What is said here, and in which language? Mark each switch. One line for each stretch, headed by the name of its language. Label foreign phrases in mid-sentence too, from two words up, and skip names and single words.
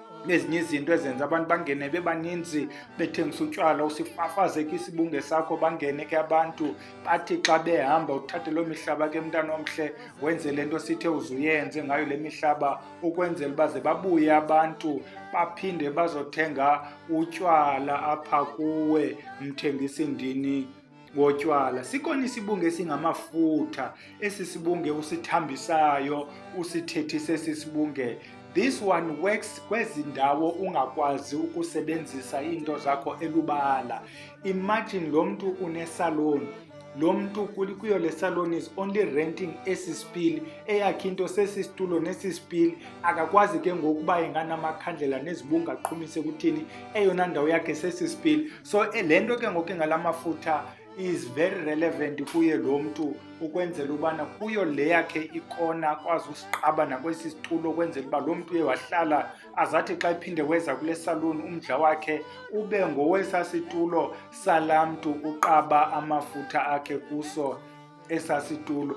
Xhosa: nezinye izinto ezenza abantu bangene bebaninzi bethengisa utywala, usifafazeke isibunge sakho, bangene ke abantu bathi xa behamba uthathe loo mihlaba ke mntana omhle wenze le nto sithe uzuyenze ngayo le mihlaba, ukwenzela uba ze babuye abantu baphinde bazothenga utywala apha kuwe mthengisi ndini wotywala. Sikhona isibunge esingamafutha, esi sibunge usithambisayo, usithethise esi sibunge.
English: This one works
Xhosa: kwezi ndawo ungakwazi ukusebenzisa iinto zakho elubala. Imagine lo mntu unesalon, lo mntu kuyo le salon
English: is only renting
Xhosa: esi spili, eyakhe into sesi situlo nesi spili, akakwazi ke ngokuba inganamakhandlela nezibunga aqhumise kuthini, eyona ndawo yakhe sesi spili. So le nto ke ngoku ngala mafutha
English: is very relevant
Xhosa: kuye lo mntu, ukwenzela ubana kuyo le yakhe ikona akwazi usiqaba nakwesi situlo, ukwenzela uba lo mntu uye wahlala azathi xa iphinde weza kule salon umdla wakhe ube ngowesa situlo salaa mntu uqaba amafutha akhe kuso esasitulo.